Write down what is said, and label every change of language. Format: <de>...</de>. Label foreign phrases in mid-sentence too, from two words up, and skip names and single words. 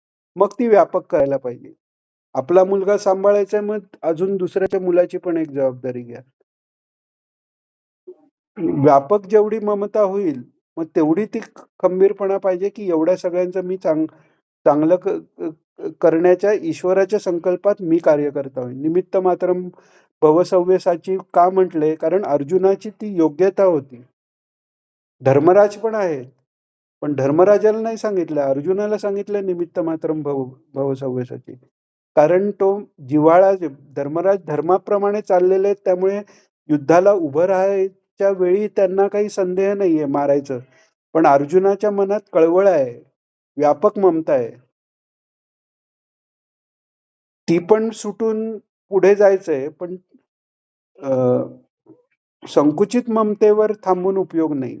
<mr>मग ती व्यापक करायला पाहिजे. आपला मुलगा सांभाळायचा आहे, मग अजून दुसऱ्याच्या मुलाची पण एक जबाबदारी घ्या. व्यापक जेवढी ममता होईल, मग तेवढी ती खंबीरपणा पाहिजे, की एवढ्या सगळ्यांचं मी चांगलं करण्याच्या ईश्वराच्या संकल्पात मी कार्यकर्ता होईन.</mr> <sa>निमित्त मात्रम भव सव्यसाची</sa> <mr>का म्हटलंय? कारण अर्जुनाची ती योग्यता होती. धर्मराज पण आहे. पण धर्मराजाला नाही सांगितलं. अर्जुनाला सांगितलं</mr> <sa>निमित्त मात्रम भव सव्यसाची.</sa> <mr>कारण तो जिव्हाळा धर्मराज धर्माप्रमाणे चाललेले आहेत, त्यामुळे युद्धाला उभं राहायच्या वेळी त्यांना काही संदेह नाहीये मारायचं. पण अर्जुनाच्या मनात कळवळ आहे, व्यापक ममता आहे. ती पण सुटून पुढे जायचंय, पण अ, संकुचित ममतेवर थांबून उपयोग नाहीये.</mr>